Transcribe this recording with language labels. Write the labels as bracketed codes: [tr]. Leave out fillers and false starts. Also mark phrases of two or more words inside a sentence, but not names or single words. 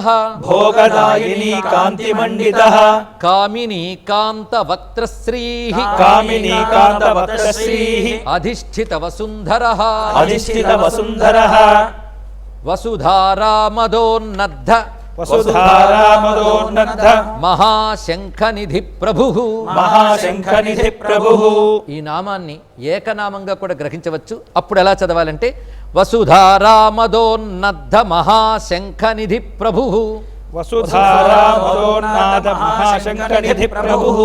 [sa] भोगदायिनी कान्तिमण्डितः कामिनी कान्तवक्त्रश्रीः कामिनी कान्तवक्त्रश्रीः अधिष्ठितवसुन्धरः अधिष्ठितवसुन्धरः वसुधारामदोन्नद्ध वसुधारामदोन्नद्ध మహాశంఖనిధి ప్రభు మహాశంఖనిధి ప్రభు. [te] ఈ నామాన్ని ఏకనామంగా కూడా గ్రహించవచ్చు. అప్పుడు ఎలా చదవాలంటే [sa] వసుధారామదోన్నద్ధ మహాశంఖనిధి ప్రభు వసుధారా మదోన్నాద మహాశంఖనిధి ప్రభుః